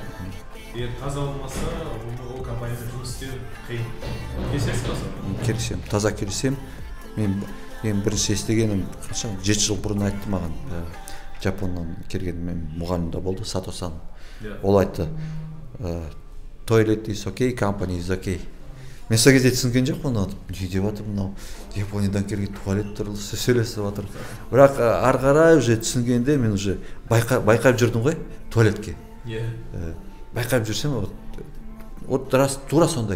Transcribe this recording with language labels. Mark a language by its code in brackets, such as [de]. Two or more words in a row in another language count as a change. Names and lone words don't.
[kk] Егер таза болмаса, ол компанияда жұмыс істеу қиын. Келісесіз ба соны? Келісемін, таза келісемін. Мен бірінші естігенім, 7 жыл бұрын айтты маған, Жапоннан келген мен мұғалімде болды, Сато-сан. Ол айтты, [en] toilet is okay, company is okay. [kk] мен сол кезде түсінген жоқпын не деп жатыр мынау Япониядан келген туалет туралы сөйлесіп жатыр. Бірақ ары қарай уже түсінгенде мен уже байқап жүрдім ғой туалетке. Байқап жүрсем [ru] вот рас [kk] тура сондай.